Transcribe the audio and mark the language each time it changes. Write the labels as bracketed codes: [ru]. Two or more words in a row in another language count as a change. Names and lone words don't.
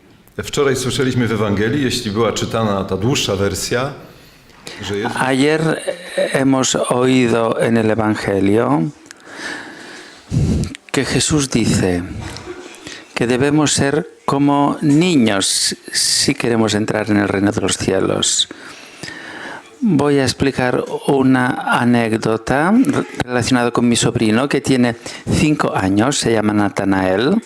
[pl] Wczoraj słyszeliśmy w Ewangelii, jeśli była czytana ta dłuższa wersja, że Jezus... [es] Ayer hemos oído en el Evangelio que Jesús dice que debemos ser como niños si queremos entrar en el reino de los cielos. Voy a explicar una anécdota relacionada con mi sobrino que tiene 5 años, se llama Natanael.